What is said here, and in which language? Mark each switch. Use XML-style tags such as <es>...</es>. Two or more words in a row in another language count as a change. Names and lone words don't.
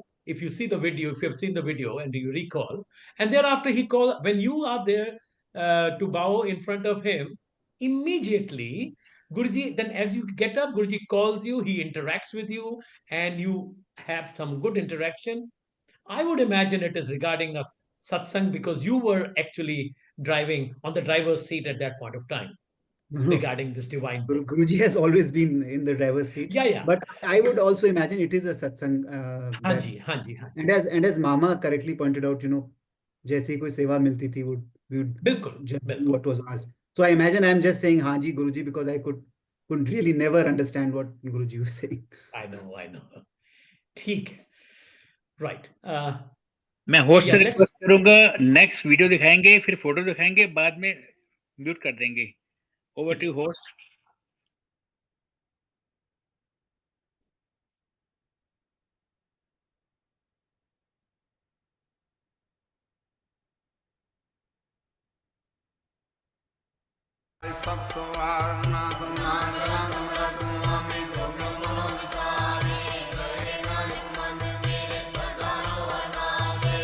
<en>If you see the video, if you have seen the video and you recall, and thereafter he calls, when you are there to bow in front of him, immediately Guruji, then as you get up, Guruji calls you, he interacts with you, and you have some good interaction. I would imagine it is regarding a satsang, because you were actually driving on the driver's seat at that point of time No, regarding this divine book. Guruji has always been in the driver's seat. Yeah. But I would also imagine it is a satsang.</en> <hi>हाँ जी, हाँ जी, हाँ जी.</hi> <en>And as Mama correctly pointed out,</en> <hi>जैसे ही कोई सेवा मिलती थी,</hi> <en>we would बिल्कुल, just do बिल्कुल. what was asked. So I imagine I'm just saying</en> <hi>हाँ जी</hi> <en>Guruji because I couldn't really never understand what Guruji was saying. I know. ठीक है. Right.</en> <hi>मैं होस्ट से Yeah, रिक्वेस्ट करूंगा,</hi> <en>next video</en> <hi>दिखाएंगे, फिर फोटो दिखाएंगे, बाद में म्यूट कर देंगे.</hi> <en>over to host.</en> <pa>ਸਭ ਸਵਾਰਨਾ ਸਮਾਗਮ ਸਮਰਸ ਸਵਾਮੀ ਸੋਮਯੋ ਮਨੋ ਵਿਸਾਰੇ ਕਰੇ ਨਾਨਕ ਮਨ ਮੇਰੇ ਸਦਾ ਰੋਵਨਾਲੇ.</pa>